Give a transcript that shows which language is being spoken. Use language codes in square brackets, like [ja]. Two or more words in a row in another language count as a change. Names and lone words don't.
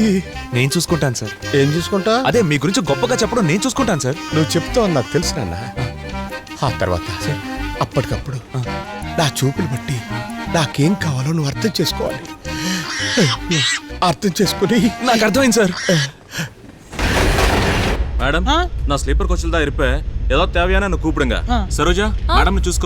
[te] నేను చూసుకుంటాను సార్. ఏం చూసుకుంటా? అదే మీ గురించి గొప్పగా చెప్పడం నేను చూసుకుంటాను సార్. నువ్వు చెప్తావు నాకు తెలుసు నాన్న. ఆ తర్వాత అప్పటికప్పుడు నా చూపులు బట్టి నాకేం కావాలో నువ్వు అర్థం చేసుకోవాలి. అర్థం చేసుకుని నాకు అర్థమైంది సార్. [ta] மேடம் நான் [en] sleeper coach [ta] தான் இருப்பேன். ஏதாவது தேவையான என்ன கூப்பிடுங்க. சரோஜா மேடம் చూసుకో.